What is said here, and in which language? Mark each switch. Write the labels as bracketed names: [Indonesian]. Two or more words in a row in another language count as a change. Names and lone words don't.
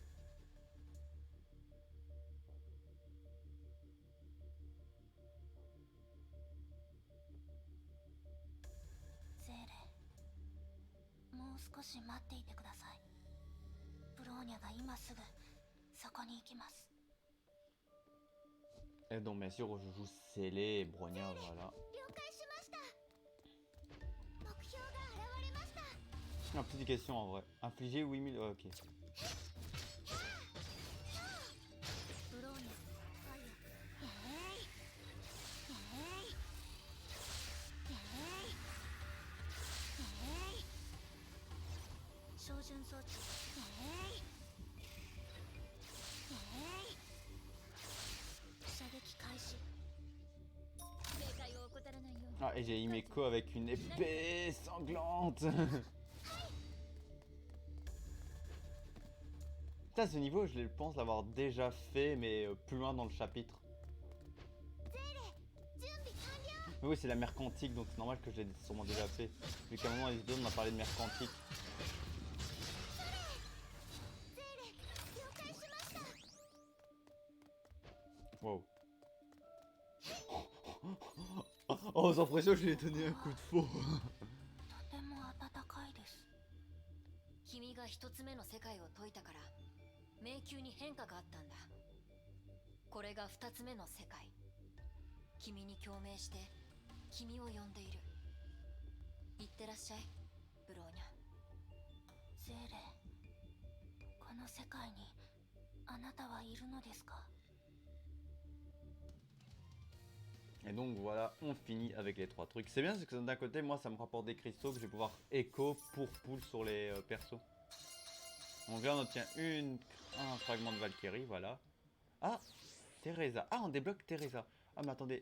[Japanese] ゼーレ、もう少し待っていてください。ブローニャが今すぐそこに行きます。 [French] Et donc, bien sûr, je joue Célé et Bronya, voilà. [Japanese] 了解しました。目標が現れました。 [French] Une petite question en vrai. Infliger 8000. Ok. [Japanese] ブローニャ、ファイア。照準装置。射撃開始。警戒を怠らないように。 [French] Ah, et j'ai Himeko avec une épée sanglante. Putain, ce niveau, je pense l'avoir déjà fait, mais plus loin dans le chapitre. Mais oui, c'est la mer quantique, donc c'est normal que je l'ai sûrement déjà fait. Vu qu'à un moment, les on m'a parlé de mer quantique. Wow. Oh, sans pression, je lui ai donné un coup de faux. [Japanese] とても暖かいです。君が一つ目の世界を解いたから迷宮に変化があったんだ。これが二つ目の世界。君に共鳴して君を呼んでいる。行ってらっしゃい、ブローニャ。ゼーレ、この世界にあなたはいるのですか？ [French] Et donc voilà, on finit avec les trois trucs. C'est bien parce que d'un côté, moi ça me rapporte des cristaux que je vais pouvoir écho pour pull sur les persos. Donc là on obtient un fragment de Valkyrie, voilà. Ah, Teresa. Ah, on débloque Teresa. Ah mais attendez.